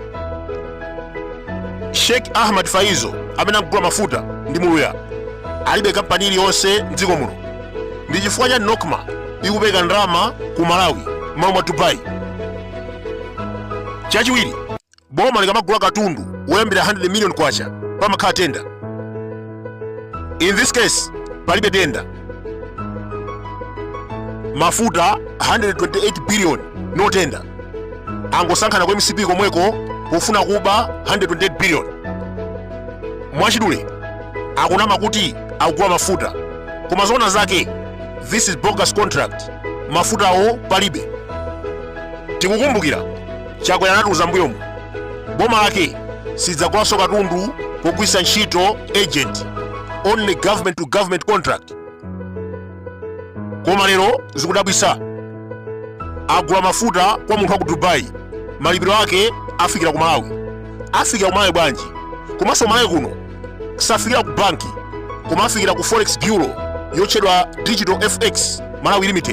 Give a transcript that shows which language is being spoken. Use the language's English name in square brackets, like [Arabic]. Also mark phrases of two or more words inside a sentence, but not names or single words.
[Nyanja] Sheikh Ahmad Faizo amene akugula mafuta ndi muluya alibe kampani iliyonse mdziko muno. Ndi chifukwa cha Nokma ikupeka ndalama ku Malawi malo mwa Dubai. Chachiwiri, boma likamagula katundu woyambira 100 million kwacha pamakhala tenda. [English] In this case [Nyanja] palibe tenda. Mafuta 128 billion no tenda. Angosankhana kwa MCP komweko pofuna kuba 128 billion. Mwachidule akunama kuti akugula mafuta koma zona zake [English] this is bogus contract. [Nyanja] Mafuta awo palibe. Tikukumbukira chakwera anatiuza mbuyomu boma lake sidzagulaso katundu pogwisa ntchito agent, [English] only government to government contract. [Nyanja] Koma lero zikudabwisa agula mafuta kwa munthu wa ku Dubai, malipiro ake afikira ku Malawi. Afikira ku Malawi bwanji? Komanso Malawi kuno safikira ku banki koma afikira ku Forex Bureau yotchedwa Digital FX Malawi Limited.